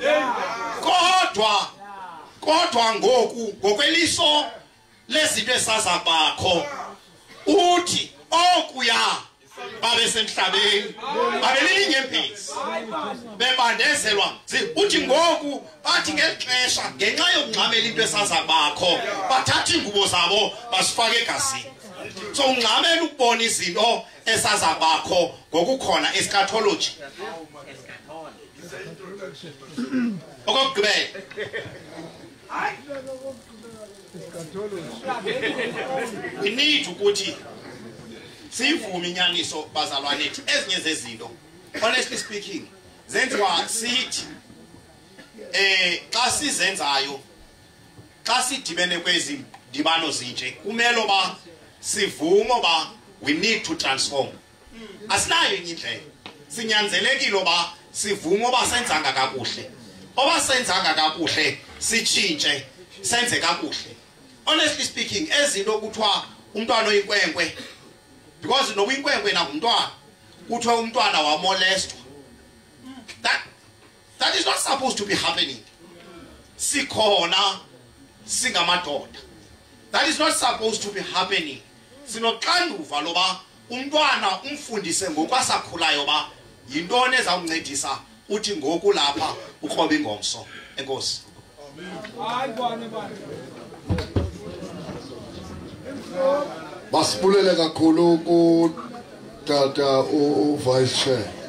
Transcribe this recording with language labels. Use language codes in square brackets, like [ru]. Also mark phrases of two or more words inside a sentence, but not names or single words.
[xh] kodwa ngoku ngokweliso lezinto esaza bakho uthi okuya babe semhlabeni babelilinye empezi bebandezelwa uthi ngoku bathi ngexesha ngenxa yokungxamela into esaza bakho bathatha ingubo zabo basifaka egazini. So ungxamela ukubona izinto esaza bakho ngokukhona eschatology. Okugqibela [en] we need [xh] ukuthi sivume inyaniso bazalwane ethi ezinye zezinto [en] honestly speaking [xh] zenziwa sithi xa sizenzayo xa sidibene kwezi dibano zinje kumele ba sivumo ba [en] we need to transform. [xh] Asinayo enye indlela sinyanzelekile ba sivumo ba senzanga kakuhle oba senzanga kakuhle sichintshe senze kakuhle. [en] Honestly speaking [xh] ezinto kuthiwa umntwana oyinkwenkwe because no inkwenkwe na umntwana kuthiwa umntwana wamolestwa [en] that is not supposed to be happening. [xh] Sikhona singamadoda [en] that is not supposed to be happening. [xh] Sinoxanduva loba umntwana umfundise ngokwasakhulayo ba yintoni ezawuncedisa uthi ngoku lapha ukroba ingomso. Enkosi. Basibulele kakhulu ku tata u [en] vice chair.